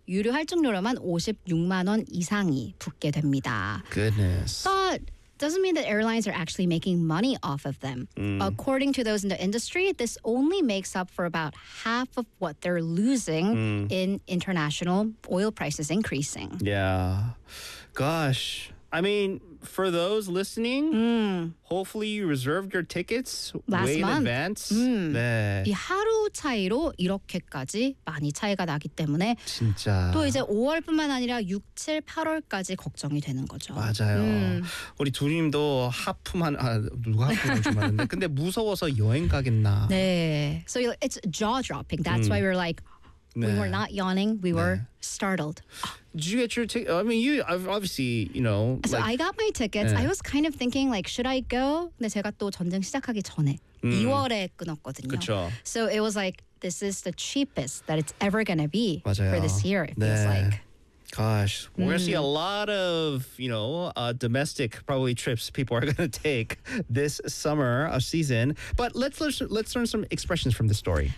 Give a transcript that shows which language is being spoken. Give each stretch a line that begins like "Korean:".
Korean: 유류 할증료로만 56만 원 이상이 붙게 됩니다.
English: Goodness. But doesn't mean that airlines are actually making money off of them. According to those in the industry, this only makes up for about half of what they're losing in international oil prices increasing. Yeah. Gosh. I mean, for those listening, hopefully you reserved your tickets last month in advance.
Korean: 네. 이 하루 차이로 이렇게까지 많이 차이가 나기 때문에 진짜. 또 이제 5월뿐만 아니라 6, 7, 8월까지 걱정이 되는 거죠. 맞아요. 우리 두님도 하품한 아 누가 하품을 주말인데 근데 무서워서 여행 가겠나.
English: 네. So it's jaw dropping. That's why we're like 네. We were not yawning. We were 네. startled. Did you get your ticket? I mean, you obviously, you know. So like, I got my tickets. 네. I was kind of thinking, like, should I go?
Korean: 근데 제가 또 전쟁 시작하기 전에 2월에 끊었거든요. 그쵸.
English: So it was like, this is the cheapest that it's ever going to be
Korean: 맞아요.
English: For this year, it 네. feels like. Gosh, we're going to see a lot of, you know, domestic probably trips people are going to take this summer of season. But let's learn some expressions from the story.